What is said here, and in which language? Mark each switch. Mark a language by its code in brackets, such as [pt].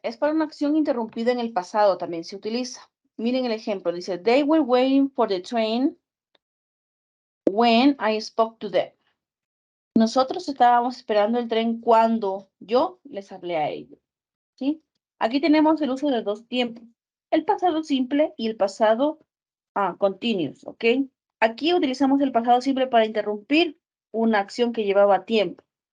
[es] Es para una acción interrumpida en el pasado, también se utiliza. Miren el ejemplo. Dice, [en] they were waiting for the train when I spoke to them. [es] Nosotros estábamos esperando el tren cuando yo les hablé a ellos, ¿sí? Aquí tenemos el uso de dos tiempos. El pasado simple y el pasado continuous, ¿ok? Aquí utilizamos el pasado simple para interrumpir una acción que llevaba tiempo.